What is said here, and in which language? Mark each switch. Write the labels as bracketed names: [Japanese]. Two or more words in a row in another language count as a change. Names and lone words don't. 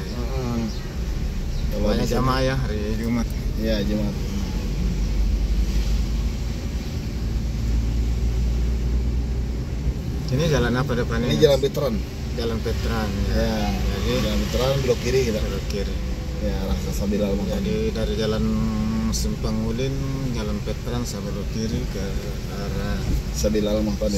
[Indonesian] Kalau Banyak jamaah ya hari Jumat. Iya, Jumat. Ini jalan apa depannya? Ini Jalan Veteran. Jalan Veteran. Ya. Jadi Jalan Veteran belok kiri kita. belok kiri. Ya, arah Sabilal Muhtadin. Jadi dari Jalan Simpang Ulin, Jalan Veteran saya belok kiri ke arah Sabilal Muhtadin.